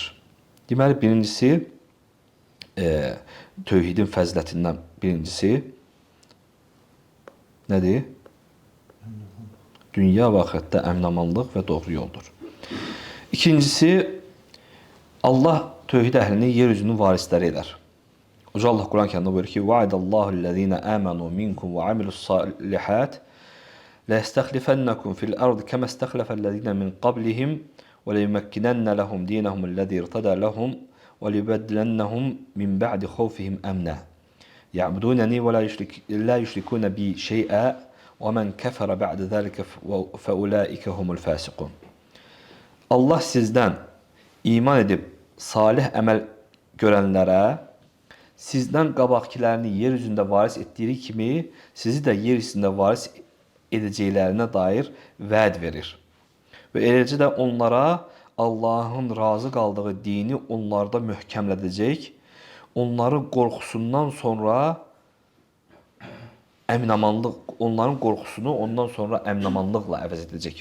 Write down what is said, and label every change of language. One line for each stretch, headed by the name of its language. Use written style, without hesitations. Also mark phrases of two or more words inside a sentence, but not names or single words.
Azerbaijani: Deməli, birincisi tövhidin fəzilətindən birincisi nədir? Dünya və axirətdə əminamanlıq və doğru yoldur. İkincisi, Allah tövhid əhlini yeryüzünün varisləri edər. Uca Allah Quran-Kərimdə buyurur ki,
Arabic: "وعد الله الذين آمنوا منكم وعملوا الصالحات ليستخلفنهم في الأرض كما استخلف الذين من قبلهم وليمكنن لهم دينهم الذي ارتضى لهم وليبدلنهم من بعد خوفهم أمنا. يعبدونني ولا يشركون بي شيئا ومن كفر بعد ذلك فأولئك هم الفاسقون."
Azerbaijani: Allah sizdən iman edib salih əməl görənlərə sizdən qabaqkilərini yer üzündə varis etdiyi kimi sizi də yer üzündə varis edəcəklərinə dair vəd verir. Və eləcə də onlara Allahın razı qaldığı dini onlarda möhkəmlədəcək, onların qorxusundan sonra əminamanlıq, onların qorxusunu ondan sonra əminamanlıqla əvəz edəcək.